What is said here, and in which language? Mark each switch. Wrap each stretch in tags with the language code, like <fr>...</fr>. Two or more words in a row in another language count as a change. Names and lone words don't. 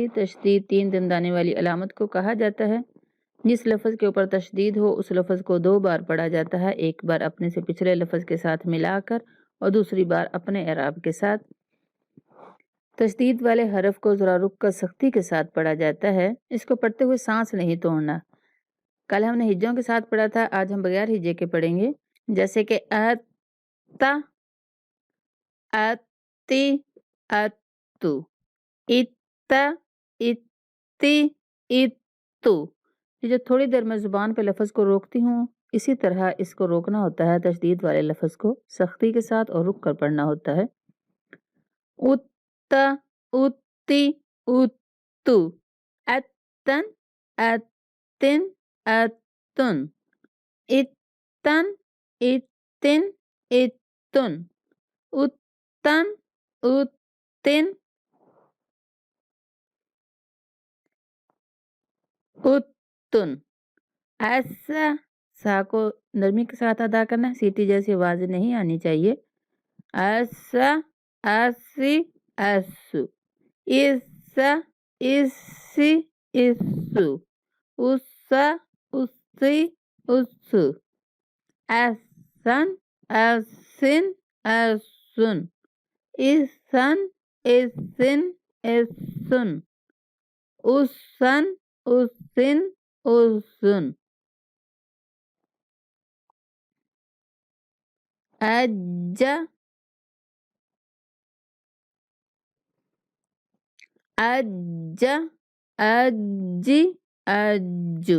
<ur>تشدید 3 دندانے والی علامت کو کہا جاتا ہے۔ جس لفظ کے اوپر تشدید ہو اس لفظ کو 2 بار پڑھا جاتا ہے، ایک بار اپنے سے پچھلے لفظ کے ساتھ ملا کر اور دوسری بار اپنے اعراب کے ساتھ۔ تشدید والے حرف کو ذرا رک کر سختی کے ساتھ پڑھا جاتا ہے، اس کو پڑھتے ہوئے سانس نہیں توڑنا۔ کل ہم نے ہجوں کے ساتھ پڑھا تھا، آج ہم بغیر ہجے کے پڑھیں گے، جیسے کہ اتا، اتی، اتو، اتا، اتی، اتو۔ جو تھوڑی دیر میں زبان پہ لفظ کو روکتی ہوں، اسی طرح اس کو روکنا ہوتا ہے۔ تشدید والے لفظ کو سختی کے ساتھ اور رک کر پڑھنا ہوتا ہے۔ اتا، اتی، اتو، اتن، اتن، اتن، اتن، اتن، اتن، اتن، اتن، اتن۔ ایسا سا کو نرمی کے ساتھ ادا کرنا ہے، سیٹی جیسی آواز نہیں آنی چاہیے۔ ایسا، ایسی، ایسو، ایسا، ایسی، ایسو، اسا، اسی، اسو، ایسن، ایسن، ایسن، ایسن، ایسن، ایسن، اسن، اسن، اسن، اج، اج، اجی، اجو،</ur>